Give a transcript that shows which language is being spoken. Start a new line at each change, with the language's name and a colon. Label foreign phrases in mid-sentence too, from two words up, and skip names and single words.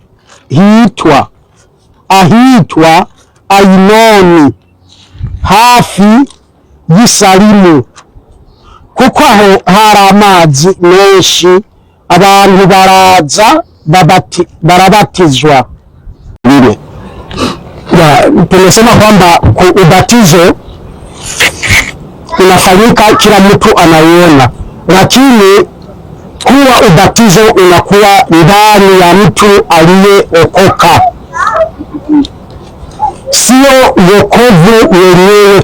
Rundi: ahitwa Ainoni hafi y'Isalimu, kuko aho hari amazi menshi, abantu baraza barabatizwa.
Swahili: Tumesema kwamba ubatizo unafanyika kila mtu anaiona, lakini kuwa ubatizo unakuwa ndani ya mtu aliyeokoka, sio wokovu wenyewe.